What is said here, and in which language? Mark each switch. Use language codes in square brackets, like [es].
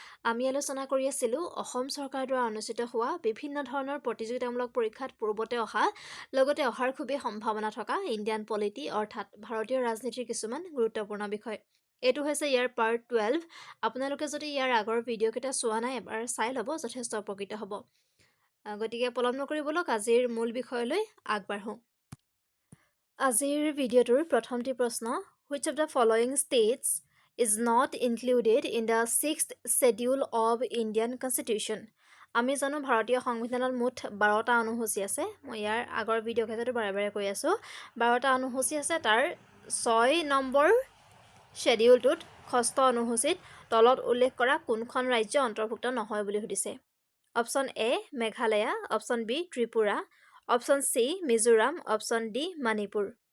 [as] আমি আলোচনা কৰি আছিলোঁ অসম চৰকাৰৰ দ্বাৰা অনুষ্ঠিত হোৱা বিভিন্ন ধৰণৰ প্ৰতিযোগিতামূলক পৰীক্ষাত পূৰ্বতে অহা লগতে অহাৰ খুবেই সম্ভাৱনা থকা ইণ্ডিয়ান পলিটি অৰ্থাৎ ভাৰতীয় ৰাজনীতিৰ কিছুমান গুৰুত্বপূৰ্ণ বিষয়। এইটো হৈছে ইয়াৰ পাৰ্ট 12। আপোনালোকে যদি ইয়াৰ আগৰ ভিডিঅ'কেইটা চোৱা নাই এবাৰ চাই ল'ব, যথেষ্ট উপকৃত হ'ব। গতিকে পলম নকৰি বলক আজিৰ মূল বিষয়লৈ আগবাঢ়োঁ। আজিৰ ভিডিঅ'টোৰ প্ৰথমটি প্ৰশ্ন, [en] which of the following states is not included in the 6th schedule of Indian Constitution? [as] আমি জানো ভাৰতীয় সংবিধানত মুঠ 12টা অনুসূচী আছে। মই ইয়াৰ আগৰ ভিডিঅ' ক্ষেত্ৰতো বাৰে বাৰে কৈ আছোঁ 12টা অনুসূচী আছে। তাৰ 6 নম্বৰ শ্বেডিউলটোত 6ষ্ঠ অনুসূচীত তলত উল্লেখ কৰা কোনখন ৰাজ্য অন্তৰ্ভুক্ত নহয় বুলি সুধিছে। Option A Meghalaya, option B Tripura, option C Mizoram, option D Manipur.